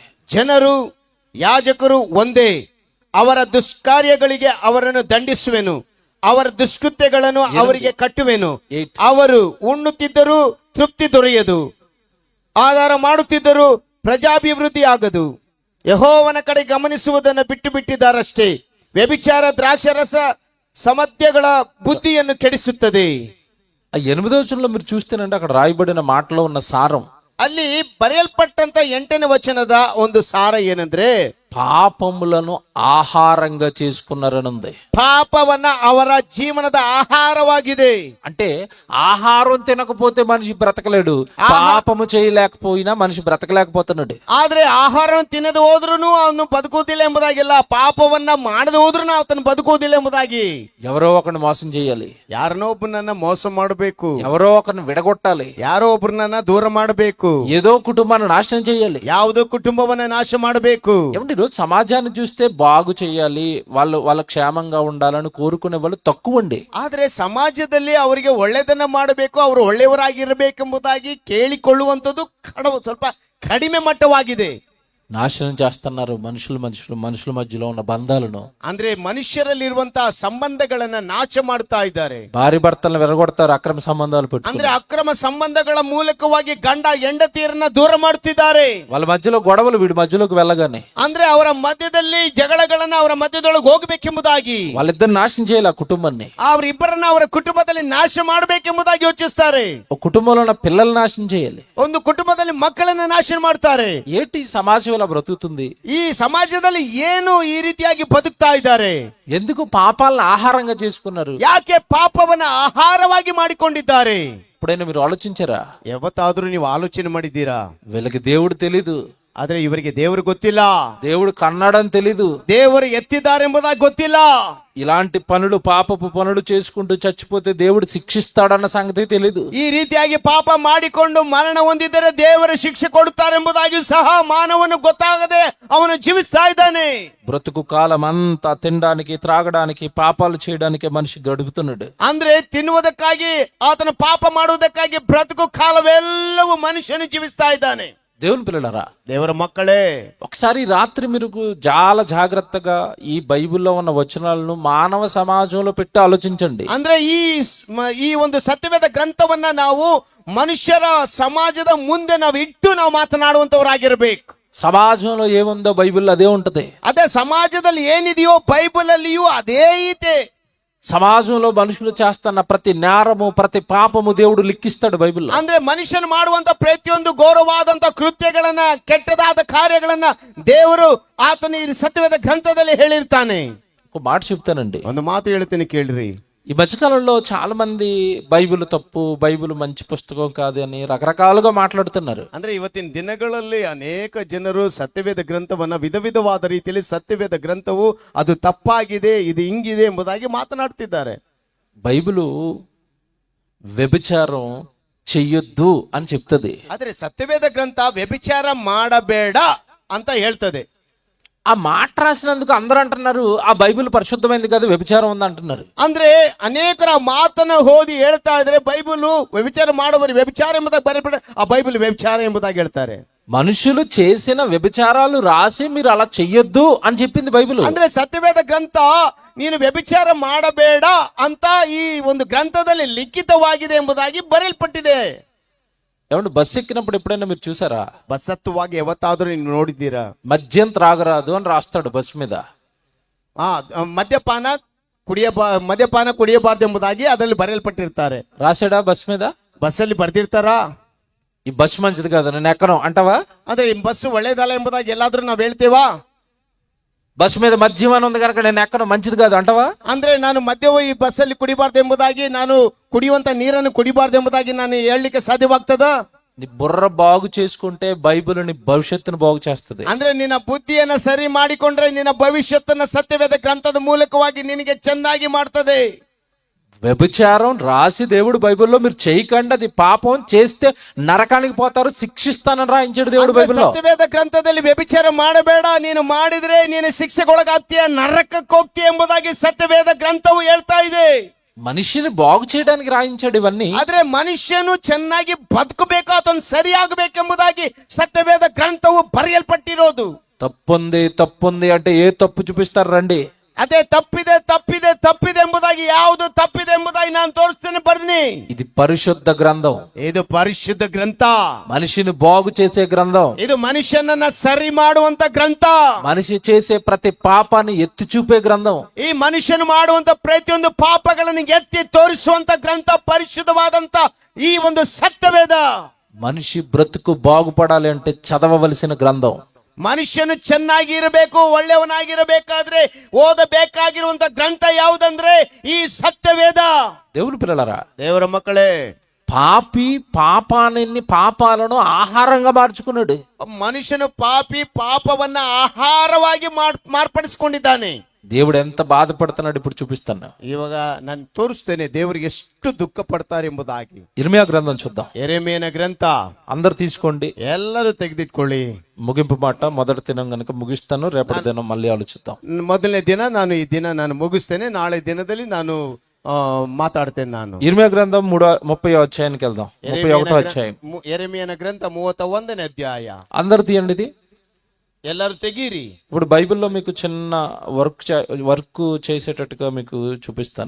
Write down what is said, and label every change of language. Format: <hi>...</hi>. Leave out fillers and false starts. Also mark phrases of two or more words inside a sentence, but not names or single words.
<kn>ಜನರು, ಯಾಜಕರು ಒಂದೇ, ಅವರ ದುಷ್ಕಾರ್ಯಗಳಿಗೆ ಅವರನ್ನು ದಂಡಿಸುವೆನು, ಅವರ ದುಷ್ಕೃತ್ಯಗಳನ್ನು ಅವರಿಗೆ ಕಟ್ಟುವೆನು. ಅವರು ಉಣ್ಣುತ್ತಿದ್ದರೂ ತೃಪ್ತಿ ದೊರೆಯದು, ಆಧಾರ ಮಾಡುತ್ತಿದ್ದರೂ ಪ್ರಜಾಭಿವೃದ್ಧಿ ಆಗದು. ಯೆಹೋವನ ಕಡೆ ಗಮನಿಸುವುದನ್ನು ಬಿಟ್ಟು ಬಿಟ್ಟಿದ್ದಾರಷ್ಟೇ. ವ್ಯಭಿಚಾರ, ದ್ರಾಕ್ಷರಸ, ಸಮದ್ಯಗಳ ಬುದ್ಧಿಯನ್ನು ಕೆಡಿಸುತ್ತದೆ.</kn> <te>8వ వచనంలో మీరు చూస్తేనంటే అక్కడ రాయబడిన మాటలో ఉన్న సారం,</te> <kn>ಅಲ್ಲಿ ಬರೆಯಲ್ಪಟ್ಟಂತ 8ನೇ ವಚನದ ಒಂದು ಸಾರ ಏನಂದ್ರೆ,</kn> <te>పాపములను ఆహారంగా చేసుకున్నారని ఉంది.</te> <kn>ಪಾಪವನ್ನ ಅವರ ಜೀವನದ ಆಹಾರವಾಗಿದೆ.</kn> <te>అంటే ఆహారం తినకపోతే మనిషి బ్రతకలేడు, పాపము చేయలేకపోయినా మనిషి బ్రతకలేకపోతున్నాడు.</te> <kn>ಆದ್ರೆ ಆಹಾರ ತಿನ್ನದು ಹೋದ್ರೂ ಅವನು ಬದುಕುವುದಿಲ್ಲ ಎಂಬುದಾಗಿಲ್ಲ, ಪಾಪವನ್ನ ಮಾಡದು ಹೋದ್ರೂ ಆತನು ಬದುಕುವುದಿಲ್ಲ ಎಂಬುದಾಗಿ.</kn> <te>ఎవరో ఒకరిని మోసం చేయాలి,</te> <kn>ಯಾರನ್ನೋ ಒಬ್ಬನನ್ನ ಮೋಸ ಮಾಡಬೇಕು,</kn> <te>ఎవరో ఒకరిని విడగొట్టాలి,</te> <kn>ಯಾರೋ ಒಬ್ಬರನ್ನ ದೂರ ಮಾಡಬೇಕು,</kn> <te>ఏదో కుటుంబాన్ని నాశనం చేయాలి,</te> <kn>ಯಾವುದೋ ಕುಟುಂಬವನ್ನ ನಾಶ ಮಾಡಬೇಕು.</kn> <te>ఏమంటే ఈరోజు సమాజాన్ని చూస్తే బాగు చేయాలి, వాళ్ళ క్షేమంగా ఉండాలని కోరుకునే వాళ్ళు తక్కువ అండి.</te> <kn>ಆದ್ರೆ ಸಮಾಜದಲ್ಲಿ ಅವರಿಗೆ ಒಳ್ಳೆದನ್ನ ಮಾಡಬೇಕು, ಅವರು ಒಳ್ಳೆಯವರಾಗಿರಬೇಕೆಂಬುದಾಗಿ ಕೇಳಿಕೊಳ್ಳುವಂಥದ್ದು ಸ್ವಲ್ಪ ಕಡಿಮೆ ಮಟ್ಟವಾಗಿದೆ.</kn> <te>నాశనం చేస్తున్నారు మనుషుల మధ్యలో ఉన్న బంధాలను.</te> <kn>ಅಂದ್ರೆ ಮನುಷ್ಯರಲ್ಲಿರುವಂತಹ ಸಂಬಂಧಗಳನ್ನ ನಾಶ ಮಾಡ್ತಾ ಇದ್ದಾರೆ.</kn> <te>భార్య భర్తలను విరగొడతారు, అక్రమ సంబంధాలు పెట్టుకుని.</te> <kn>ಅಂದ್ರೆ ಅಕ್ರಮ ಸಂಬಂಧಗಳ ಮೂಲಕವಾಗಿ ಗಂಡ ಹೆಂಡತಿಯರನ್ನ ದೂರ ಮಾಡುತ್ತಿದ್ದಾರೆ.</kn> <te>వాళ్ళ మధ్యలో గొడవలు వీడి మధ్యలోకి వెళ్ళగానే</te> <kn>ಅಂದ್ರೆ ಅವರ ಮಧ್ಯದಲ್ಲಿ ಜಗಳಗಳನ್ನ ಅವರ ಮಧ್ಯದೊಳಗೆ ಹೋಗಬೇಕೆಂಬುದಾಗಿ</kn> <te>వాళ్ళిద్దరు నాశనం చేయాలి ఆ కుటుంబాన్ని.</te> <kn>ಅವರಿಬ್ಬರನ್ನ ಅವರ ಕುಟುಂಬದಲ್ಲಿ ನಾಶ ಮಾಡಬೇಕೆಂಬುದಾಗಿ ಯೋಚಿಸ್ತಾರೆ.</kn> <te>ఒక కుటుంబంలో ఉన్న పిల్లల్ని నాశనం చేయాలి,</te> <kn>ಒಂದು ಕುಟುಂಬದಲ್ಲಿ ಮಕ್ಕಳನ್ನ ನಾಶ ಮಾಡ್ತಾರೆ.</kn> <te>ఏంటి సమాజం ఇలా బ్రతుకుతుంది?</te> <kn>ಈ ಸಮಾಜದಲ್ಲಿ ಏನು ಈ ರೀತಿಯಾಗಿ ಬದುಕ್ತಾ ಇದ್ದಾರೆ?</kn> <te>ఎందుకు పాపాలను ఆహారంగా చేసుకున్నారు?</te> <kn>ಯಾಕೆ ಪಾಪವನ್ನ ಆಹಾರವಾಗಿ ಮಾಡಿಕೊಂಡಿದ್ದಾರೆ?</kn> <te>ఇప్పుడైనా మీరు ఆలోచించారా?</te> <kn>ಯಾವತ್ತಾದ್ರೂ ನೀವು ಆಲೋಚನೆ ಮಾಡಿದ್ದೀರಾ?</kn> <te>వీళ్ళకి దేవుడు తెలీదు,</te> <kn>ಆದ್ರೆ ಇವರಿಗೆ ದೇವರು ಗೊತ್ತಿಲ್ಲ,</kn> <te>దేవుడు కన్నాడని తెలీదు,</te> <kn>ದೇವರು ಎತ್ತಿದ್ದಾರೆ ಎಂಬುದಾಗಿ ಗೊತ್ತಿಲ್ಲ.</kn> <te>ఇలాంటి పనులు పాపపు పనులు చేసుకుంటూ చచ్చిపోతే దేవుడు శిక్షిస్తాడన్న సంగతి తెలీదు.</te> <kn>ಈ ರೀತಿಯಾಗಿ ಪಾಪ ಮಾಡಿಕೊಂಡು ಮರಣ ಹೊಂದಿದರೆ ದೇವರು ಶಿಕ್ಷೆ ಕೊಡುತ್ತಾರೆಂಬುದಾಗಿ ಸಹ ಮಾನವನು ಗೊತ್ತಾಗದೆ ಅವನು ಜೀವಿಸ್ತಾ ಇದ್ದಾನೆ.</kn> <te>బ్రతుకు కాలం అంతా తినడానికి త్రాగడానికి పాపాలు చేయడానికి మనిషి గడుపుతున్నాడు.</te> <kn>ಅಂದ್ರೆ ತಿನ್ನುವುದಕ್ಕಾಗಿ ಆತನ ಪಾಪ ಮಾಡುವುದಕ್ಕಾಗಿ ಬ್ರతుಕು ಕಾಲವೆಲ್ಲವೂ ಮನುಷ್ಯನು ಜೀವಿಸ್ತಾ ಇದ್ದಾನೆ.</kn> <te>దేవుని పిల్లలారా,</te> <kn>ದೇವರ ಮಕ್ಕಳೇ,</kn> <te>ఒకసారి రాత్రి మీరు చాలా జాగ్రత్తగా ఈ బైబిల్లో ఉన్న వచనాలను మానవ సమాజంలో పెట్టి ఆలోచించండి.</te> <kn>ಅಂದ್ರೆ ಈ ಒಂದು ಸತ್ಯವೇದ ಗ್ರಂಥವನ್ನ ನಾವು ಮನುಷ್ಯರ ಸಮಾಜದ ಮುಂದೆ ನಾವು ಇಟ್ಟು ನಾವು ಮಾತನಾಡುವಂತವರಾಗಿರ್ಬೇಕು.</kn> <te>సమాజంలో ఏముందో బైబిల్లో అదే ఉంటది.</te> <kn>ಅದೇ ಸಮಾಜದಲ್ಲಿ ಏನಿದೆಯೋ ಬೈಬಲ್ ಅಲ್ಲಿಯೂ ಅದೇ ಐತೆ.</kn> <te>సమాజంలో మనుషులు చేస్తున్న ప్రతి నేరము ప్రతి పాపము దేవుడు లిఖిస్తాడు బైబిల్లో.</te> <kn>ಅಂದ್ರೆ ಮನುಷ್ಯನು ಮಾಡುವಂತ ಪ್ರತಿಯೊಂದು ಘೋರವಾದಂತ ಕೃತ್ಯಗಳನ್ನ, ಕೆಟ್ಟದಾದ ಕಾರ್ಯಗಳನ್ನ ದೇವರು ಆತನ ಈ ಸತ್ಯವೇದ ಗ್ರಂಥದಲ್ಲಿ ಹೇಳಿರ್ತಾನೆ.</kn> <te>ఒక మాట చెప్తానండి,</te> <kn>ಒಂದು ಮಾತು ಹೇಳ್ತೀನಿ ಕೇಳ್ರಿ.</kn> <te>ఈ మధ్యకాలంలో చాలా మంది బైబిల్ తప్పు, బైబిల్ మంచి పుస్తకం కాదు అని రకరకాలుగా మాట్లాడుతున్నారు.</te> <kn>ಅಂದ್ರೆ ಇವತ್ತಿನ ದಿನಗಳಲ್ಲಿ ಅನೇಕ ಜನರು ಸತ್ಯವೇದ ಗ್ರಂಥವನ್ನ ವಿಧ ವಿಧವಾದ ರೀತಿಯಲ್ಲಿ ಸತ್ಯವೇದ ಗ್ರಂಥವು ಅದು ತಪ್ಪಾಗಿದೆ, ಇದು ಹಿಂಗಿದೆ ಎಂಬುದಾಗಿ ಮಾತನಾಡ್ತಿದ್ದಾರೆ.</kn> <te>బైబిలు వ్యభిచారం చెయ్యొద్దు అని చెప్తుంది.</te> <kn>ಆದ್ರೆ ಸತ್ಯವೇದ ಗ್ರಂಥ ವ್ಯಭಿಚಾರ ಮಾಡಬೇಡ ಅಂತ ಹೇಳ್ತದೆ.</kn> <te>ఆ మాట రాసినందుకు అందరూ అంటున్నారు ఆ బైబిల్ పరిశుద్ధమైంది కాదు, వ్యభిచారం ఉంది అంటున్నారు.</te> <kn>ಅಂದ್ರೆ ಅನೇಕರ ಮಾತನ್ನ ಓದಿ ಹೇಳ್ತಾ ಇದ್ರೆ ಬೈಬಲ್ ವ್ಯಭಿಚಾರ ಮಾಡುವವರು ವ್ಯಭಿಚಾರ ಎಂಬುದಾಗಿ ಬರೆಯಬೇಡ, ಆ ಬೈಬಲ್ ವ್ಯಭಿಚಾರ ಎಂಬುದಾಗಿ ಹೇಳ್ತಾರೆ.</kn> <te>మనుషులు చేసిన వ్యభిచారాలు రాసి మీరు అలా చెయ్యొద్దు అని చెప్పింది బైబిల్.</te> <kn>ಅಂದ್ರೆ ಸತ್ಯವೇದ ಗ್ರಂಥ ನೀನು ವ್ಯಭಿಚಾರ ಮಾಡಬೇಡ ಅಂತ ಈ ಒಂದು ಗ್ರಂಥದಲ್ಲಿ ಲಿಖಿತವಾಗಿದೆ ಎಂಬುದಾಗಿ ಬರೆಯಲ್ಪಟ್ಟಿದೆ.</kn> <te>ఏమంటే బస్సు ఎక్కినప్పుడు ఎప్పుడైనా మీరు చూసారా?</te> <kn>ಬಸ್ ಹತ್ತುವಾಗ ಯಾವತ್ತಾದ್ರೂ ನೀವು ನೋಡಿದ್ದೀರಾ?</kn> <te>మద్యం త్రాగరాదు అని రాస్తాడు బస్సు మీద.</te> <kn>ಮದ್ಯಪಾನ ಕುಡಿಯಬಾರದು ಎಂಬುದಾಗಿ ಅದರಲ್ಲಿ ಬರೆಯಲ್ಪಟ್ಟಿರ್ತಾರೆ.</kn> <te>రాసాడా బస్సు మీద?</te> <kn>ಬಸ್ಸಲ್ಲಿ ಬರ್ದಿರ್ತಾರಾ?</kn> <te>ఈ బస్సు మంచిది కాదు నేను ఎక్కను అంటావా?</te> <kn>ಅಂದ್ರೆ ಈ ಬಸ್ಸು ಒಳ್ಳೇದಲ್ಲ ಎಂಬುದಾಗಿ ಎಲ್ಲಾದ್ರೂ ನಾವ್ ಹೇಳ್ತೇವಾ?</kn> <te>బస్సు మీద మద్యం అని ఉంది కనుక నేను ఎక్కను మంచిది కాదు ಅಂಟವಾ?</te> <kn>ಅಂದ್ರೆ ನಾನು ಮದ್ಯವು ಈ ಬಸ್ಸಲ್ಲಿ ಕುಡಿಬಾರ್ದು ಎಂಬುದಾಗಿ, ನಾನು ಕುಡಿಯುವಂತ ನೀರನ್ನು ಕುಡಿಬಾರ್ದು ಎಂಬುದಾಗಿ ನಾನು ಹೇಳಲಿಕ್ಕೆ ಸಾಧ್ಯವಾಗ್ತದ?</kn> <te>నీ బుర్ర బాగు చేసుకుంటే బైబిల్ నీ భవిష్యత్తును బాగు చేస్తుంది.</te> <kn>ಅಂದ್ರೆ ನಿನ್ನ ಬುದ್ಧಿಯನ್ನ ಸರಿ ಮಾಡಿಕೊಂಡ್ರೆ ನಿನ್ನ ಭವಿಷ್ಯತ್ತನ್ನ ಸತ್ಯವೇದ ಗ್ರಂಥದ ಮೂಲಕವಾಗಿ ನಿನಗೆ ಚೆನ್ನಾಗಿ ಮಾಡ್ತದೆ.</kn> <te>వ్యభిచారం రాసి దేవుడు బైబిల్లో మీరు చేయకండి, అది పాపం, చేస్తే నరకానికి పోతారు, శిక్షిస్తానని రాయించాడు దేవుడు బైబిల్లో.</te> <kn>ಸತ್ಯವೇದ ಗ್ರಂಥದಲ್ಲಿ ವ್ಯಭಿಚಾರ ಮಾಡಬೇಡ, ನೀನು ಮಾಡಿದ್ರೆ ನೀನು ಶಿಕ್ಷೆಗೊಳಗಾಗ್ತೀಯ, ನರಕಕ್ಕೆ ಹೋಗ್ತೀಯ ಎಂಬುದಾಗಿ ಸತ್ಯವೇದ ಗ್ರಂಥವು ಹೇಳ್ತಾ ಇದೆ.</kn> <te>మనిషిని బాగు చేయడానికి రాయించాడు ఇవన్నీ.</te> <kn>ಆದ್ರೆ ಮನುಷ್ಯನು ಚೆನ್ನಾಗಿ ಬದುಕಬೇಕು, ಆತನು ಸರಿಯಾಗಬೇಕೆಂಬುದಾಗಿ ಸತ್ಯವೇದ ಗ್ರಂಥವು ಬರೆಯಲ್ಪಟ್ಟಿರೋದು.</kn> <te>తప్పుంది అంటే ఏ తప్పు చూపిస్తారు రండి.</te> <kn>ಅದೇ ತಪ್ಪಿದೆ ಎಂಬುದಾಗಿ ಯಾವುದು ತಪ್ಪಿದೆ ಎಂಬುದಾಗಿ ನಾನು ತೋರಿಸ್ತೇನೆ, ಬರ್ದಿನಿ.</kn> <te>ఇది పరిశుద్ధ గ్రంథం,</te> <kn>ಇದು ಪರಿಶುದ್ಧ ಗ್ರಂಥ,</kn> <te>మనిషిని బాగు చేసే గ్రంథం,</te> <kn>ಇದು ಮನುಷ್ಯನನ್ನ ಸರಿ ಮಾಡುವಂತ ಗ್ರಂಥ,</kn> <te>మనిషి చేసే ప్రతి పాపాన్ని ఎత్తి చూపే గ్రంథం,</te> <kn>ಈ ಮನುಷ್ಯನು ಮಾಡುವಂತ ಪ್ರತಿಯೊಂದು ಪಾಪಗಳನ್ನು ಎತ್ತಿ ತೋರಿಸುವಂತ ಗ್ರಂಥ ಪರಿಶುದ್ಧವಾದಂತ ಈ ಒಂದು ಸತ್ಯವೇದ.</kn> <te>మనిషి బ్రతుకు బాగుపడాలి అంటే చదవవలసిన గ్రంథం.</te> <kn>ಮನುಷ್ಯನು ಚೆನ್ನಾಗಿ ಇರಬೇಕು, ಒಳ್ಳೆಯವನಾಗಿರಬೇಕಾದ್ರೆ ಓದಬೇಕಾಗಿರುವಂತ ಗ್ರಂಥ ಯಾವುದಂದ್ರೆ ಈ ಸತ್ಯವೇದ.</kn> <te>దేవుని పిల్లలారా,</te> <kn>ದೇವರ ಮಕ್ಕಳೇ,</kn> <te>పాపి పాపాలను ఆహారంగా మార్చుకున్నాడు.</te> <kn>ಮನುಷ್ಯನು ಪಾಪಿ ಪಾಪವನ್ನ ಆಹಾರವಾಗಿ ಮಾರ್ಪಡಿಸಿಕೊಂಡಿದ್ದಾನೆ.</kn> <te>దేవుడు ఎంత బాధపడుతున్నాడు ఇప్పుడు చూపిస్తాను.</te> <kn>ಇವಾಗ ನಾನು ತೋರಿಸ್ತೇನೆ ದೇವರಿಗೆ ಎಷ್ಟು ದುಃಖ ಪಡ್ತಾರೆ ಎಂಬುದಾಗಿ.</kn> <te>ఇర్మియా గ్రంథం చూద్దాం.</te> <kn>ಯೆರೆಮೀಯನ ಗ್ರಂಥ</kn> <te>అందరు తీసుకోండి.</te> <kn>ಎಲ್ಲರೂ ತೆಗೆದಿಟ್ಕೊಳ್ಳಿ.</kn> <te>ముగింపు మాట మొదటి దినం గనుక ముగిస్తాను, రేపటి దినం మళ్ళీ ఆలోచిద్దాం.</te> <kn>ಮೊದಲನೇ ದಿನ ಈ ದಿನ ನಾನು ಮುಗಿಸ್ತೇನೆ, ನಾಳೆ ದಿನದಲ್ಲಿ ನಾನು ಮಾತಾಡ್ತೇನೆ. ನಾನು</kn> <te>ఇర్మియా గ్రంథం 30వ అధ్యాయానికి వెళ్దాం. 31వ అధ్యాయం.</te> <kn>ಯೆರೆಮೀಯನ ಗ್ರಂಥ 31ನೇ ಅಧ್ಯಾಯ.</kn> <te>అందరు తీయండి ఇది.</te> <kn>ಎಲ್ಲರೂ ತೆಗೀರಿ.</kn> <te>ఇప్పుడు బైబిల్లో మీకు చిన్న వర్క్ చేసేటట్టుగా మీకు చూపిస్తాను.</te>